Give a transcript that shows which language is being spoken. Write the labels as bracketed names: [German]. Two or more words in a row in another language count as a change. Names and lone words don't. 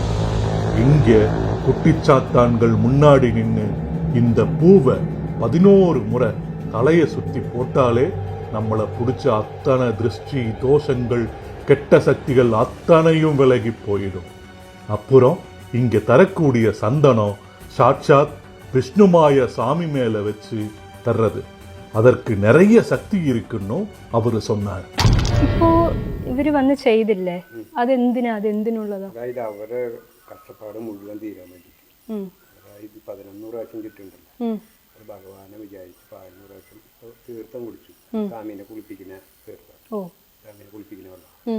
[Tamil] இங்க குட்டிச்சாத்தான்கள் முன்னாடி நின்னு இந்த பூவை 11 முறை தலைய சுத்தி போட்டாலே நம்மளை பிடிச்ச அத்தனை திருஷ்டி தோஷங்கள் கெட்ட சக்திகள் அத்தனையும் விலகி போயிடும். அப்புறம் இங்க தரக்கூடிய சந்தனம் சாட்சாத் விஷ்ணுமாய சாமி மேல வச்சு தர்றது. அதற்கு நிறைய சக்தி இருக்குன்னு அவரு சொன்னார். [Malayalam] ഇപ്പോ ഇവര് വന്ന് ചെയ്തില്ലേ, അതെന്തിനുള്ളതാ? അതായത് അവരെ കഷ്ടപ്പാട് മുഴുവൻ തീരാൻ വേണ്ടിയിട്ട്. അതായത് 11 പ്രാവശ്യം കിട്ടുന്നുണ്ടല്ലോ, അത് ഭഗവാനെ വിചാരിച്ച് 11 പ്രാവശ്യം തീർത്ഥം കുടിച്ചു. സ്വാമിനെ കുളിപ്പിക്കുന്ന തീർത്ഥം, സ്വാമിനെ കുളിപ്പിക്കുന്ന വെള്ളം.